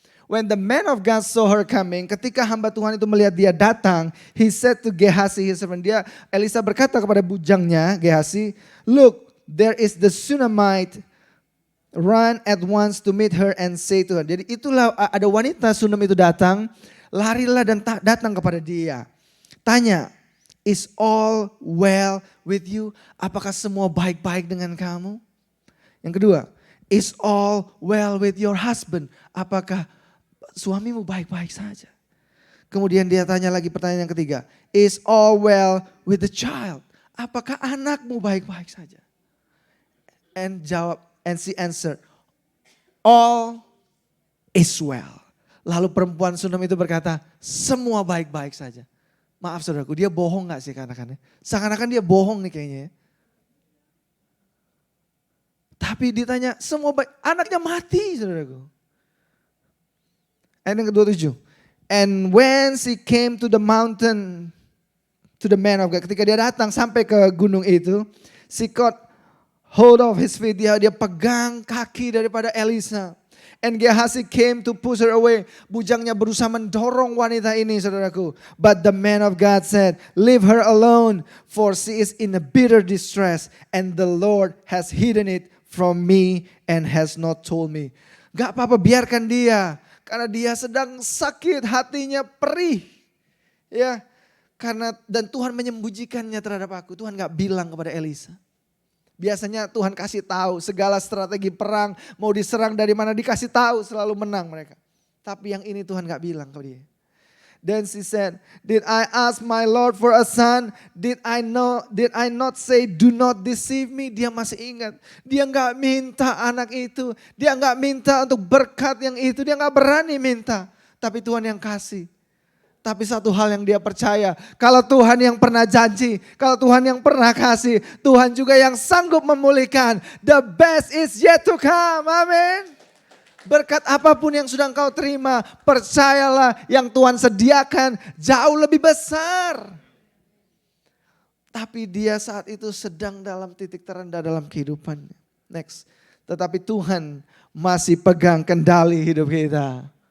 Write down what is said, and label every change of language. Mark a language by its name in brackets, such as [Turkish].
[English] When the man of God saw her coming, [Indonesian] ketika hamba Tuhan itu melihat dia datang, [English] he said to Gehazi his servant, [Indonesian] Elisa berkata kepada bujangnya Gehazi, [English] look, there is the Shunammite, run at once to meet her and say to her. [Indonesian] Jadi itulah ada wanita Sunam itu datang, larilah dan datang kepada dia. Tanya, [English] is all well with you? [Indonesian] Apakah semua baik-baik dengan kamu? Yang kedua, [English] is all well with your husband? [Indonesian] Apakah suamimu baik-baik saja? Kemudian dia tanya lagi pertanyaan yang ketiga, [English] is all well with the child? [Indonesian] Apakah anakmu baik-baik saja? [English] And she answered, all is well. [Indonesian] Lalu perempuan Sunam itu berkata, semua baik-baik saja. Maaf saudaraku, dia bohong gak sih kanakannya? Seakan-akan dia bohong nih kayaknya ya. Tapi ditanya, semua baik, anaknya mati saudaraku. Ayat yang ke-27. [English] And when she came to the mountain, to the man of God, [Indonesian] ketika dia datang sampai ke gunung itu, [English] she caught hold of his feet, [Indonesian] dia pegang kaki daripada Elisa. [English] And Gehazi came to push her away. [Indonesian] Bujangnya berusaha mendorong wanita ini saudaraku. [English] But the man of God said, leave her alone, for she is in a bitter distress, and the Lord has hidden it from me and has not told me. [Indonesian] Gak apa-apa, biarkan dia. Karena dia sedang sakit, hatinya perih. Ya, karena dan Tuhan menyembunyikannya terhadap aku. Tuhan gak bilang kepada Elisa. Biasanya Tuhan kasih tahu segala strategi perang, mau diserang dari mana dikasih tahu, selalu menang mereka. Tapi yang ini Tuhan gak bilang ke dia. [English] Then she said, did I ask my Lord for a son? Did I not say do not deceive me? [Indonesian] Dia masih ingat. Dia gak minta anak itu. Dia gak minta untuk berkat yang itu. Dia gak berani minta. Tapi Tuhan yang kasih. Tapi satu hal yang dia percaya, kalau Tuhan yang pernah janji, kalau Tuhan yang pernah kasih, Tuhan juga yang sanggup memulihkan. [English] The best is yet to come, amin. [Indonesian] Berkat apapun yang sudah engkau terima, percayalah yang Tuhan sediakan jauh lebih besar. Tapi dia saat itu sedang dalam titik terendah dalam kehidupannya. Next, tetapi Tuhan masih pegang kendali hidup kita.